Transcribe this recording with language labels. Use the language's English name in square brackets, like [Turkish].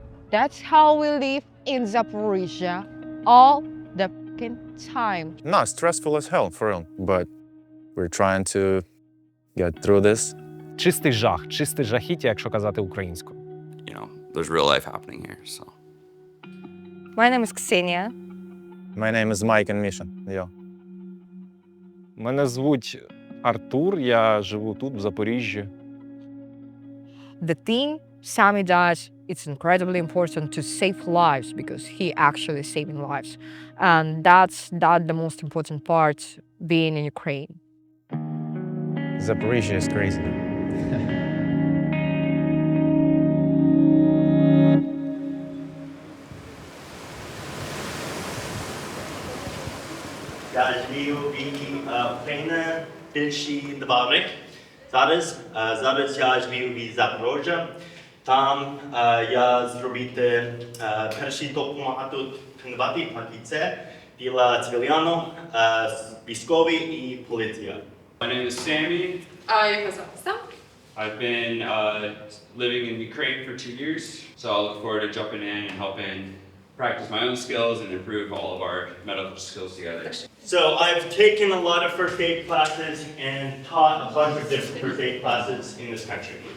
[English] That's how we live in Zaporizhzhia all the fucking time. No, stressful as hell, for real. But we're trying to get through this. [Ukrainian] Чистий жах, чисте жахіття, якщо казати українською. [English] There's real life happening here, so. My name is Ksenia. My name is Mike and Misha. Yo. [Ukrainian] Мене звуть Артур, я живу тут, в Запоріжжі. [English] The thing Sammy does It's incredibly important to save lives because he actually saving lives. And that's the most important part being in Ukraine. Zaporizhzhia is crazy. [Ukrainian] Я живу в Україні більше 2 роки. Зараз я живу в Запорожжя. Там я зробив перший допомагати тренувати поліція, біля цивільяну, військові і поліція. [English] My name is Sammy. [Ukrainian] Як вас звати? Сам? [English] I've been living in Ukraine for 2 years, so I'll look forward to jumping in and helping practice my own skills and improve all of our medical skills together. So I've taken a lot of first aid classes and taught a bunch of different first aid classes in this country.